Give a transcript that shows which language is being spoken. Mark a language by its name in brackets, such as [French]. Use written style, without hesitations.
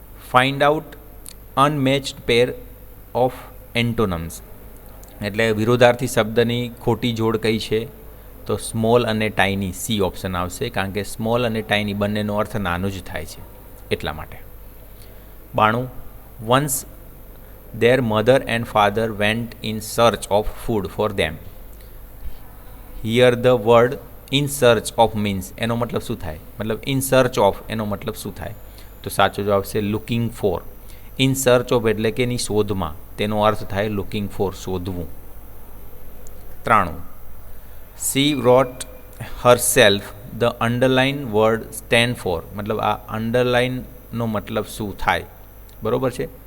[English] Find out unmatched pair of antonyms. [Gujarati] એટલે વિરોધાર્થી શબ્દની ખોટી જોડ કઈ છે? તો સ્મોલ અને ટાઇની. સી ઓપ્શન આવશે, કારણ કે સ્મોલ અને ટાઇની બંનેનો અર્થ નાનું જ થાય છે એટલા માટે. 92. [English] Once their mother and father went in search of food for them. Here the word in search of means [Gujarati] એનો મતલબ શું થાય? મતલબ in search of એનો મતલબ શું થાય? તો સાચો જવાબ છે [English] looking for. [Gujarati] in search of એટલે કે એની શોધમાં, તેનો અર્થ થાય [English] looking for, [Gujarati] શોધવું. [English] 93. She wrote herself. the underline word stand for. [Gujarati] મતલબ આ અંડરલાઇનનો મતલબ શું થાય? બરાબર છે.